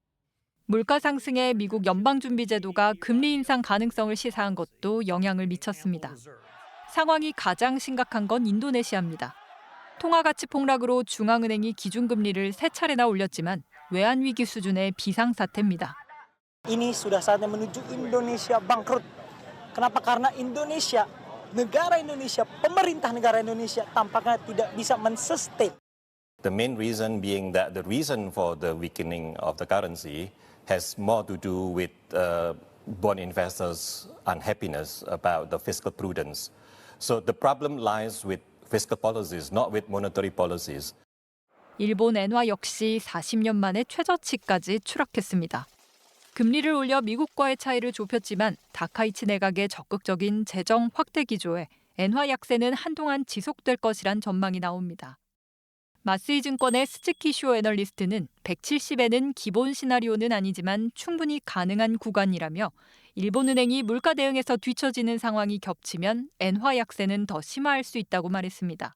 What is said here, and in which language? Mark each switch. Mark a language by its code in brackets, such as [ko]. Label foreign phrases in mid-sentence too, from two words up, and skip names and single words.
[ko] 물가 상승에 미국 연방준비제도가 금리 인상 가능성을 시사한 것도 영향을 미쳤습니다. 상황이 가장 심각한 건 인도네시아입니다. 통화 가치 폭락으로 중앙은행이 기준금리를 3차례나 올렸지만 외환위기 수준의 비상사태입니다. [id] Ini sudah saatnya menuju Indonesia bangkrut. Kenapa? Karena Indonesia, negara Indonesia, pemerintah negara Indonesia tampaknya tidak bisa men-sustain. [en] The main reason being that the reason for the weakening of the currency has more to do with bond investors' unhappiness about the fiscal prudence. So the problem lies with fiscal policies, not with monetary policies. [ko] 일본 엔화 역시 40년 만에 최저치까지 추락했습니다. 금리를 올려 미국과의 차이를 좁혔지만 다카이치 내각의 적극적인 재정 확대 기조에 엔화 약세는 한동안 지속될 것이란 전망이 나옵니다. 마쓰이증권의 스즈키쇼 애널리스트는 170엔은 기본 시나리오는 아니지만 충분히 가능한 구간이라며 일본은행이 물가 대응에서 뒤처지는 상황이 겹치면 엔화 약세는 더 심화할 수 있다고 말했습니다.